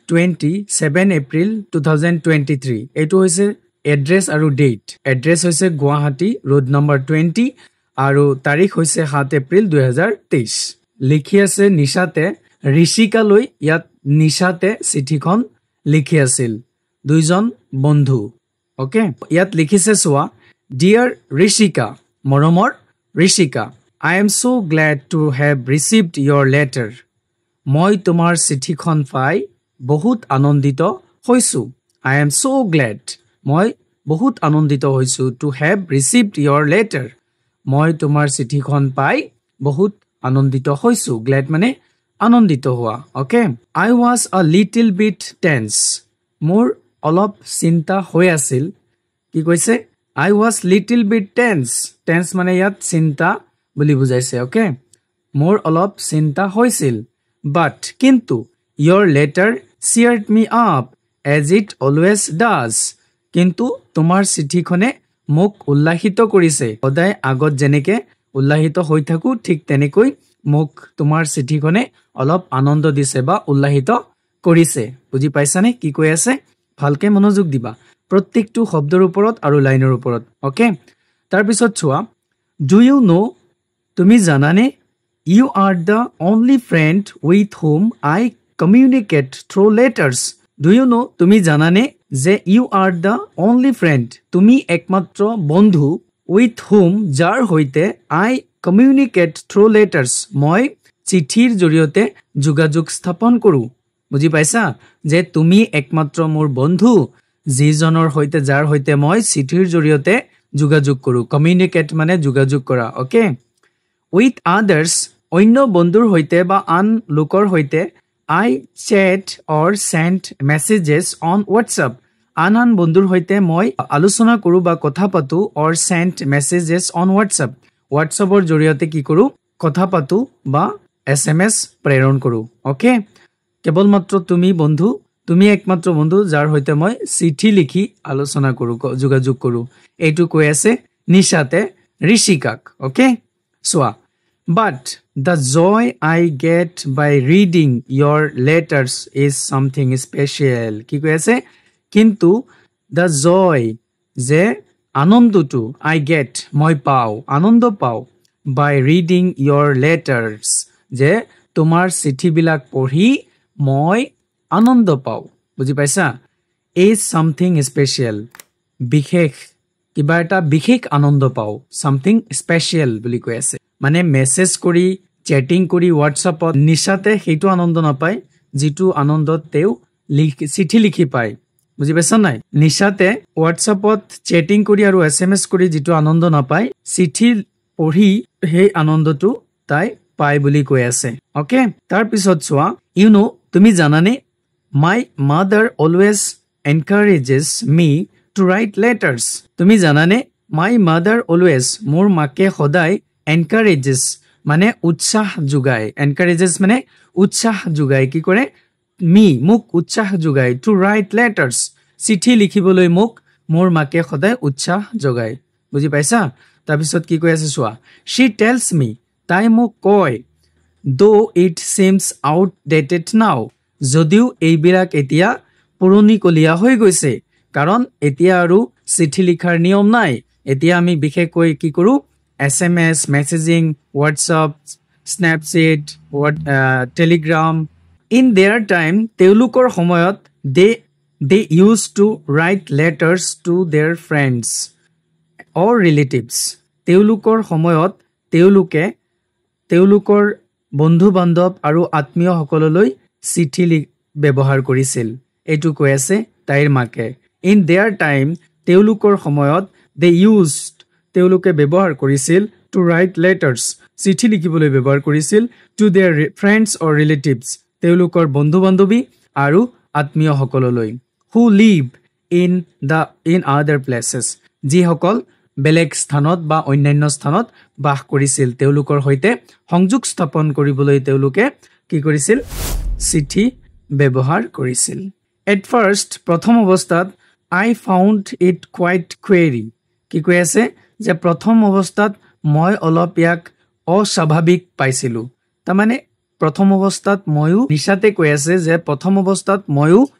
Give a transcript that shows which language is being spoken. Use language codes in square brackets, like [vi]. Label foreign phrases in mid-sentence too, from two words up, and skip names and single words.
[as] 27 এপ্ৰিল 2023 এটো হৈছে এড্ৰেছ আৰু ডেট এড্ৰেছ হৈছে গুৱাহাটী ৰোড নম্বৰ 20 আৰু তাৰিখ হৈছে 7 এপ্ৰিল 2023 লিখি আছে নিশাতে ঋষিকালৈ ইয়াত নিশাতে চিঠিখন লিখি আছিল দুইজন বন্ধু ওকে ইয়াত লিখিছে সোৱা ডিয়াৰ ঋষিকা মৰমৰ ঋষিকা [en] I am so glad to have received your letter [as] মই তোমাৰ চিঠিখন পাই বহুত আনন্দিত হৈছো [en] I am so glad [as] মই বহুত আনন্দিত হৈছো [en] to have received your letter [as] মই তোমাৰ চিঠিখন পাই বহুত আনন্দিত হৈছো glad মানে আনন্দিত হোৱা [en] okay I was a little bit tense [as] মোৰ অলপ চিন্তা হৈ আছিল কি কৈছে [en] I was little bit tense [as] মানে ইয়াত চিন্তা বুলি বুজাইছে okay মোৰ অলপ চিন্তা হৈছিল [en] but কিন্তু your letter cheered me up as it always does [as] কিন্তু তোমাৰ চিঠিখনে মোক উল্লাসিত কৰিছে সদায় আগত যেনেকে উল্লাসিত হৈ থাকো ঠিক তেনেকৈ মোক তোমাৰ চিঠিখনে অলপ আনন্দ দিছে বা উল্লাসিত কৰিছে বুজি পাইছানে কি কৈ আছে ভালকে মনোযোগ দিবা প্ৰত্যেকটো শব্দৰ ওপৰত আৰু লাইনৰ ওপৰত ওকে তাৰ পিছত চোৱা [en] do you know [as] তুমি জানানে [en] you are the only friend with whom I communicate through letters do you know [as] তুমি জানানে যে [en] you are the only friend [as] তুমি একমাত্ৰ বন্ধু [en] with whom [as] যাৰ হৈতে [en] I communicate through letters [as] মই চিঠিৰ জৰিয়তে যোগাযোগ স্থাপন কৰো বুজি পাইছা যে তুমি একমাত্ৰ মোৰ বন্ধু যিজনৰ হৈতে যাৰ হৈতে মই চিঠিৰ জৰিয়তে যোগাযোগ কৰো communicate মানে যোগাযোগ কৰা ওকে [en] with others [as] অন্য বন্ধুৰ হৈতে বা আন লোকৰ হৈতে [en] I chat or send messages on WhatsApp [as] আন বন্ধুৰ হৈতে মই আলোচনা কৰো বা কথা পাতো [en] or send messages on WhatsAppৰ [as] জৰিয়তে কি কৰো কথা পাতো বা SMS প্ৰেৰণ কৰো ওকে কেৱল মাত্ৰ তুমি বন্ধু তুমি একমাত্ৰ বন্ধু যাৰ হৈতে মই চিঠি লিখি আলোচনা কৰো যোগাযোগ কৰো এইটো কৈ আছে নিশাতে ঋষিকাক ওকে সোৱা [en] but the joy I get by reading your letters is something special [as] কি কৈ আছে কিন্তু [en] the joy [as] যে আনন্দটো [en] I get [as] মই পাও আনন্দ পাও [en] by reading your letters [as] যে তোমাৰ চিঠিবিলাক পঢ়ি মই আনন্দ পাও বুজি পাইছা [en] is something special [as] বিশেষ কিবা এটা বিশেষ আনন্দ পাও [en] something special [as] বুলি কৈ আছে মানে মেসেজ কৰি চ্যাটিং কৰি WhatsAppত নিশাতে হেতু আনন্দ নাপায় যেটো আনন্দত তেও চিঠি লিখি পায় বুজি পাইছা নাই নিশাতে WhatsAppত চ্যাটিং কৰি আৰু SMS কৰি যেটো আনন্দ নাপায় চিঠি পঢ়ি হে আনন্দটো তাই পায় বুলি কৈ আছে ওকে তাৰ পিছত চোৱা [en] you know [as] তুমি জানানে [en] my mother always encourages me to write letters [as] তুমি জানানে [en] my mother always [as] মোৰ মাকে সদায় encourages মানে উৎসাহ যোগায় encourages মানে উৎসাহ যোগায় কি কৰে me মোক উৎসাহ যোগায় [en] to write letters [as] চিঠি লিখিবলৈ মোক মোৰ মাকে সদায় উৎসাহ যোগায় বুজি পাইছা তাৰপিছত কি কৈ আছে চোৱা [en] she tells me [as] তাই মোক কয় [en] though it seems outdated now [as] যদিও এইবিলাক এতিয়া পুৰণিকলীয়া হৈ গৈছে কাৰণ এতিয়া আৰু চিঠি লিখাৰ নিয়ম নাই এতিয়া আমি বিশেষকৈ কি কৰো SMS messaging WhatsApp Snapchat Telegram [en] in their time [as] তেওঁলোকৰ সময়ত [en] they used to write letters to their friends or relatives [as] তেওঁলোকৰ সময়ত তেওঁলোকৰ বন্ধু বান্ধৱ আৰু আত্মীয় সকললৈ চিঠি ব্যৱহাৰ কৰিছিল এটো কৈ আছে তাইৰ মাকে [en] in their time [as] তেওঁলোকৰ সময়ত [en] they used [as] তেওঁলোকে ব্যৱহাৰ কৰিছিল [en] to write letters [as] চিঠি লিখিবলৈ ব্যৱহাৰ কৰিছিল [en] to their friends or relatives [as] তেওঁলোকৰ বন্ধু বান্ধৱী আৰু আত্মীয় সকললৈ [en] who live in other places [as] যিসকল বেলেগ স্থানত বা অন্যান্য স্থানত বাস কৰিছিল তেওঁলোকৰ সৈতে সংযোগ স্থাপন কৰিবলৈ তেওঁলোকে কি কৰিছিল চিঠি ব্যৱহাৰ কৰিছিল [en] at first [as] প্ৰথম অৱস্থাত [en] I found it quite query [as] কি কৈ আছে যে প্ৰথম অৱস্থাত মই অলপ ইয়াক অস্বাভাৱিক পাইছিলো তাৰমানে প্ৰথম অৱস্থাত ময়ো নিশাতে কৈ আছে যে প্ৰথম অৱস্থাত ময়ো